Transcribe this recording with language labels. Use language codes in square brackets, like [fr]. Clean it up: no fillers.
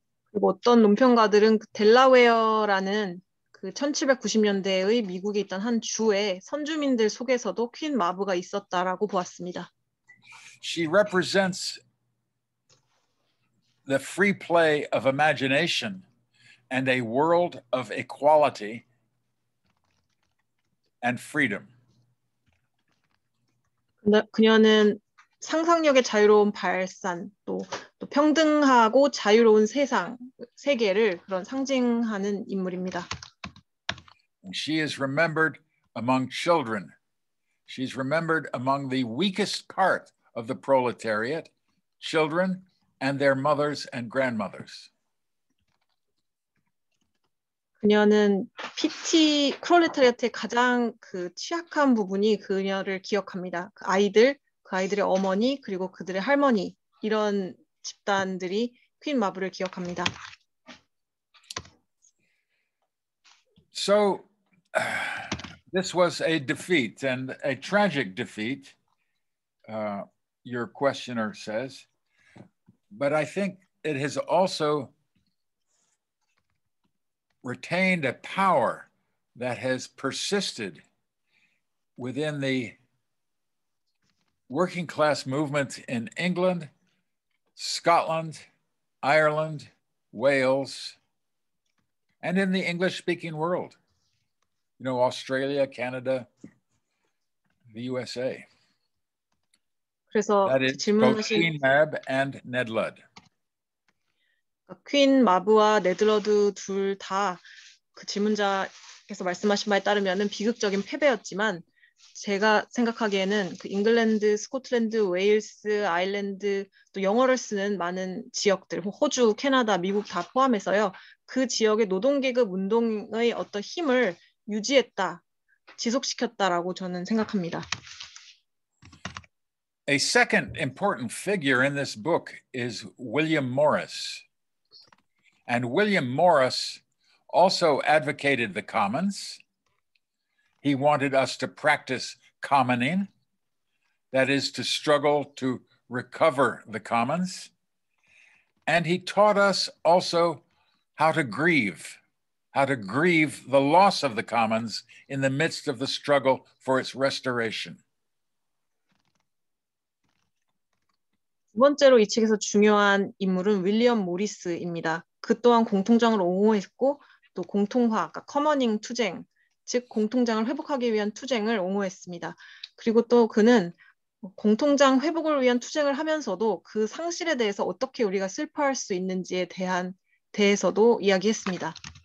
[ko] 그리고 어떤 논평가들은 그 델라웨어라는 그 1790년대의 미국에 있던 한 주의 선주민들 속에서도 퀸 마브가 있었다라고 보았습니다. [en] She represents the free play of imagination and a world of equality and freedom. [ko] 그녀는 상상력의 자유로운 발산, 또 평등하고 자유로운 세계를 그런 상징하는 인물입니다. [en] She is remembered among children. She's remembered among the weakest part of the proletariat, children and their mothers and grandmothers. [ko] 그녀는 프롤레타리아트의 가장 그 취약한 부분이 그녀를 기억합니다. 그 아이들의 어머니 그리고 그들의 할머니 이런 집단들이 퀸 마브를 기억합니다. [en] So this was a defeat and a tragic defeat, your questioner says, but I think it has also retained a power that has persisted within the working class movement in England, Scotland, Ireland, Wales, and in the English-speaking world. You know, Australia, Canada, the USA. [ko] 그래서 [en] That is both Queen Mab and Ned Ludd. [ko] 퀸 마브와 네덜러드 둘 다 그 질문자께서 말씀하신 바에 따르면은 비극적인 패배였지만 제가 생각하기에는 그 잉글랜드, 스코틀랜드, 웨일스, 아일랜드 또 영어를 쓰는 많은 지역들, 호주, 캐나다, 미국 다 포함해서요. 그 지역의 노동계급 운동의 어떤 힘을 유지했다, 지속시켰다라고 저는 생각합니다. [en] A second important figure in this book is William Morris. And William Morris also advocated the commons. He wanted us to practice commoning, that is, to struggle to recover the commons. And he taught us also how to grieve the loss of the commons in the midst of the struggle for its restoration. [ko] 두 번째로 이 책에서 중요한 인물은 윌리엄 모리스입니다. 그 또한 공통장을 옹호했고 또 공통화, 그러니까 커머닝 투쟁, 즉 공통장을 회복하기 위한 투쟁을 옹호했습니다. 그리고 또 그는 공통장 회복을 위한 투쟁을 하면서도 그 상실에 대해서 어떻게 우리가 슬퍼할 수 있는지에 대해서도 이야기했습니다.